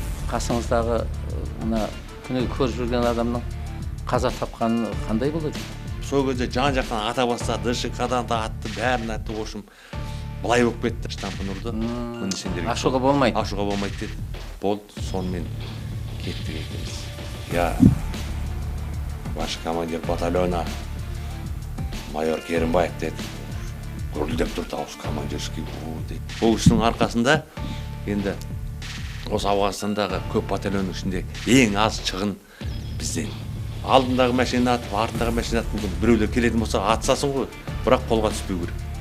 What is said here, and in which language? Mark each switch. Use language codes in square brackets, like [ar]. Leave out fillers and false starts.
[kk] Қасыңыздағы мына күні көріп жүрген адамның қаза тапқаны қандай болады? Сол кезде жан-жақтан ата бастады, ДШК-дан да атты, бәрін атты, ошым былай болып кетті. Штампын ұрды. Ашуға болмайды. Ашуға болмайды деді. Болды, сонымен кеттік екенбіз. [ru] Я ваш командир батальона майор Керімбаев [kk] деді. Гүрілдеп тұр дауыс командирский деді. Ол кісінің арқасында енді осы Ауғанстандағы көп батальонның ішінде ең аз шығын бізден. Алдындағы машина атып, артындағы машина атып, біреулер келетін болса атсасын ғой, бірақ қолға түспеу керек.